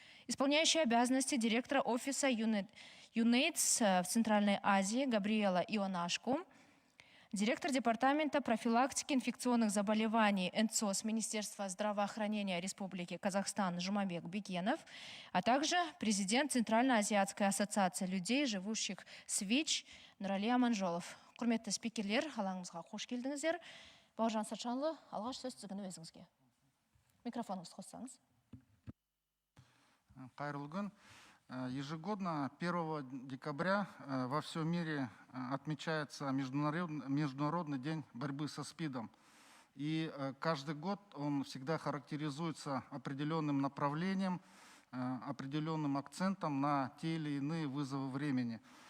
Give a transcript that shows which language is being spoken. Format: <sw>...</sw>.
<ru>Исполняющий обязанности директора офиса ЮНЕЙДС в Центральной Азии Габриэла Ионашко, директор департамента профилактики инфекционных заболеваний НЦОС Министерства здравоохранения Республики Казахстан Жумабек Бекенов, а также президент Центральноазиатской ассоциации людей, живущих с ВИЧ Нурали Аманжолов.</ru> <kk>Құрметті спикерлер, алаңымызға қош келдіңіздер. Бауыржан Сатшанлы, алғаш сөз сіздің өзіңізге. Микрофоныңызды қоссаңыз. Қайырлы күн.</kk> <ru>Ежегодно 1 декабря во всем мире отмечается Международный день борьбы со СПИДом. И каждый год он всегда характеризуется определенным направлением, определенным акцентом на те или иные вызовы времени.</ru>